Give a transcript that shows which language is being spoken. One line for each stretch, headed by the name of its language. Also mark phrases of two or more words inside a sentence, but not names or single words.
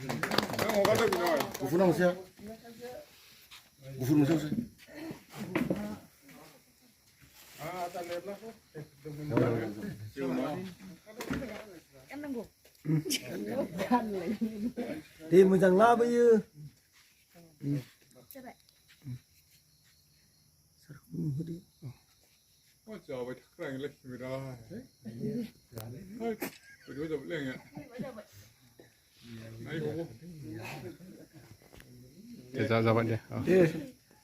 Bodo: गुफुर मोनसेया गुफुर मोनसेयावसो दे मोजां लाबोयो जाबाय थाखालाय बिराद
Thai: ฮ้ยไปดูจบเรื่องอ่ะไอ้โห
Bodo: जाबाय दे